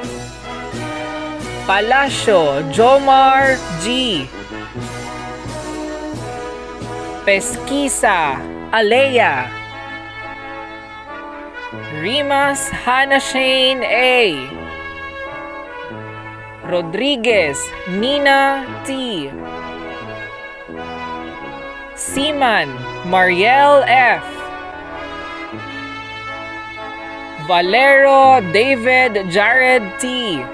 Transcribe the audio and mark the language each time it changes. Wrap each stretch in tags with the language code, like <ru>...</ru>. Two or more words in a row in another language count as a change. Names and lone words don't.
<tl>Palacio Jomar G. Pesquisa Alea. Rimas Hannah Shane A. Rodriguez Nina T. Seaman Mariel F. Valero David Jared T.</tl>